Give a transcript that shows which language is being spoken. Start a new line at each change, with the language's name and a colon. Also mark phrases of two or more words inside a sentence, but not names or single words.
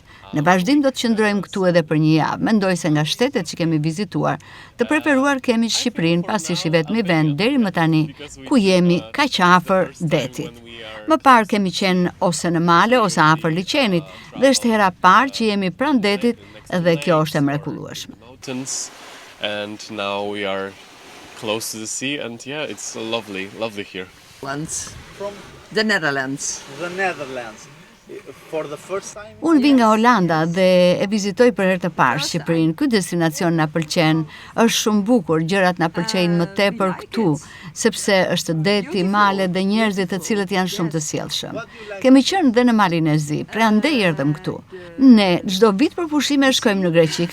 Albanian: Në vazhdim do të qëndrojmë këtu edhe për një javë. Mendoj se nga shtetet që kemi vizituar, të preferuar kemi Shqipërinë pasi është i vetmi vend deri më tani ku jemi kaq afër detit. Më parë kemi qenë ose në male ose afër liçenit dhe është hera parë që jemi pranë detit dhe kjo është e mrekullueshme.
English: And now we are close to the sea and yeah, it's lovely here. From the Netherlands.
Albanian: Unë vi nga Holanda dhe e vizitoj për herë të parë Shqipërinë. Ky destinacion na pëlqen, është shumë bukur, gjërat na pëlqejnë më tepër këtu, sepse është deti, male dhe njerëzit të cilët janë shumë të sjellshëm. Kemi qenë dhe në Malin e Zi, prandaj erdhëm këtu. Ne çdo vit për pushime shkojmë në Greqi.